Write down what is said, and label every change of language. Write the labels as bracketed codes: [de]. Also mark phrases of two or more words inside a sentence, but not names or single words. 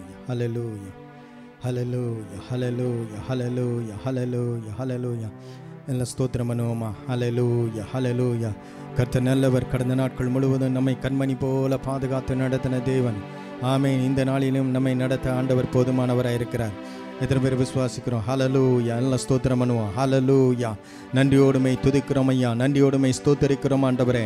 [en] Hallelujah. Hallelujah. Hallelujah. Hallelujah. Hallelujah. Hallelujah. [kn] ಎಲ್ಲ ಸ್ತೋತ್ರ ಮನೋಮ. [en] Hallelujah. Hallelujah. [ta] கர்த்தர் நல்லவர். கடந்த நாட்கள் முழுவதும் நம்மை கண்மணி போல பாதுகாத்து நடத்தின தேவன். ஆமென். இந்த நாளிலும் நம்மை நடத்த ஆண்டவர் போதுமானவராக இருக்கிறார். எத்தனை பேர் விசுவாசிக்கிறோம்? ஹல்லேலூயா. நல்ல ஸ்தோத்திரம் பண்ணுவோம். ஹல்லேலூயா. நன்றியோடுமை துதிக்கிறோம் ஐயா, நன்றியோடுமை ஸ்தோத்தரிக்கிறோம் ஆண்டவரே.